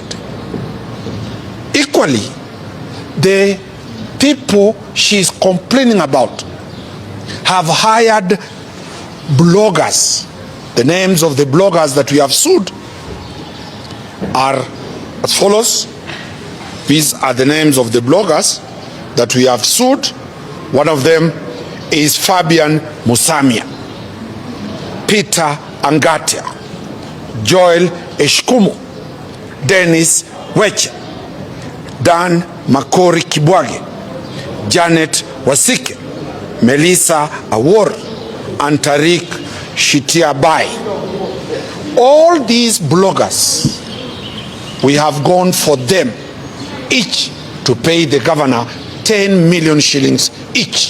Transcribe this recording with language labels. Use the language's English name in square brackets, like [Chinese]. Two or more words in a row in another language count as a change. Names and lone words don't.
[English] Equally, the people she's complaining about have hired bloggers. The names of the bloggers that we have sued are as follows. These are the names of the bloggers that we have sued. One of them is Fabian Musamia, Peter Angatia, Joel Eshkumu, Dennis Weche, Dan Makori Kibwage, Janet Wasike, Melissa Awor, and Tariq Shitiabai. All these bloggers, we have gone for them each to pay the governor 10 million shillings each.